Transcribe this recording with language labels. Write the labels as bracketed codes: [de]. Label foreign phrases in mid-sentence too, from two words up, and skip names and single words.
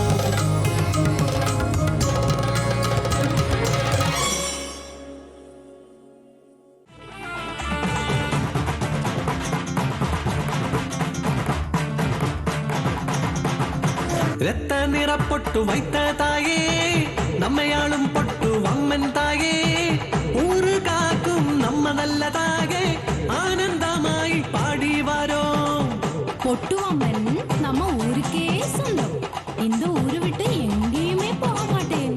[ta] ரத்த நிறப்பொட்டு வைத்த தாயே நம்மயாளும் பொட்டு அம்மன் தாயே ஊரு காக்கும் நம்ம நல்லதாகெ ஆனந்தமாயி பாடி வரோ. பொட்டுவம்மன் நம்ம ஊருக்கே சொந்தம். இந்த ஊரு விட்டு எங்கேயுமே போக மாட்டேன்.